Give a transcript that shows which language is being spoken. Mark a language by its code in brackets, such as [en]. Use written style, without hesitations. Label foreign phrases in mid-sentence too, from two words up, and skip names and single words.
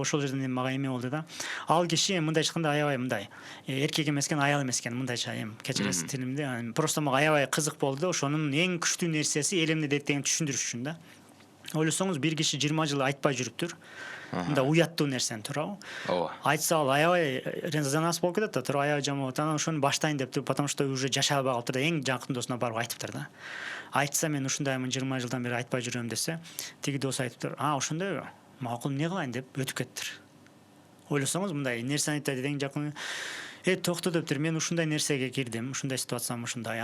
[ky] Ошол жерден эми мага эме болду да. Ал киши мындай чыкканда аябай мындай эркек эмес экен, аял эмес экен, мындайча эми кечиресиз тилимди. Просто мага аябай кызык болду да. Ошонун эң күчтүү нерсеси эл эмне дейт дегенди түшүндүрүш үчүн да. Ойлосоңуз бир киши 20 жыл айтпай жүрүптүр. Мында уяттуу нерсени, туурабы? Ооба. Айтса ал аябай резонанс болуп кетет да, туура аябай жаман болот. Анан ошону баштайын дептир, [ru] потому что уже [ky] жашай албай калыптыр да, эң жакын досуна барып айтыптыр да. Айтса мен ушундаймын 20 жылдан бери айтпай жүрөм десе, тиги дос айтыптыр, ошондойбу? Макул, эмне кылайын деп өтүп кеттир. Ойлосоңуз мындай нерсени айтат эң жакын токто дептир, мен ушундай нерсеге кирдим, ушундай ситуациям ушундай.